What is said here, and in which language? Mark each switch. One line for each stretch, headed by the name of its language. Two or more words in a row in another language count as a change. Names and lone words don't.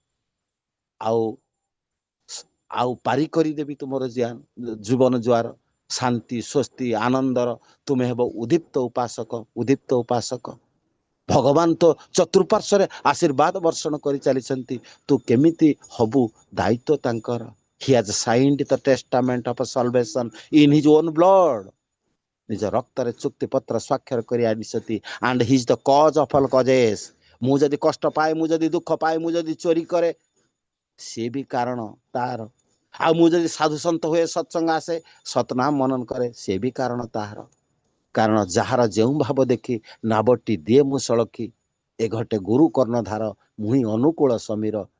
Odia: ଆଉ ପାରି କରିଦେବି ତୁମର ଜୀବନ ଜୁଆର। ଶାନ୍ତି, ସ୍ୱସ୍ତି, ଆନନ୍ଦର ତୁମେ ହେବ ଉଦ୍ଦୀପ୍ତ ଉପାସକ। ଭଗବାନ ତ ଚତୁଃପାର୍ଶ୍ୱରେ ଆଶୀର୍ବାଦ ବର୍ଷଣ କରି ଚାଲିଛନ୍ତି। ତୁ କେମିତି ହବୁ ଦାୟିତ୍ୱ ତାଙ୍କର।
English: He has signed the testament of salvation in his own blood.
Odia: ନିଜ ରକ୍ତରେ ଚୁକ୍ତି ପତ୍ର ସ୍ୱାକ୍ଷର କରି ଆଣିଛନ୍ତି।
English: and he is the cause of all causes.
Odia: ମୁଁ ଯଦି କଷ୍ଟ ପାଏ, ମୁଁ ଯଦି ଦୁଃଖ ପାଏ, ମୁଁ ଯଦି ଚୋରି କରେ, ସିଏ ବି କାରଣ ତାର। ଆଉ ମୁଁ ଯଦି ସାଧୁ ସନ୍ଥ ହୁଏ, ସତ୍ସଙ୍ଗ ଆସେ, ସତନାମ ମନନ କରେ, ସିଏ ବି କାରଣ ତାହାର। କାରଣ ଯାହାର ଯେଉଁ ଭାବ ଦେଖି ନାବଟି ଦିଏ ମୁଁ ସଳଖି, ଏ ଘଟେ ଗୁରୁ କର୍ଣ୍ଣଧାର, ମୁହିଁ ଅନୁକୂଳ ସମୀର।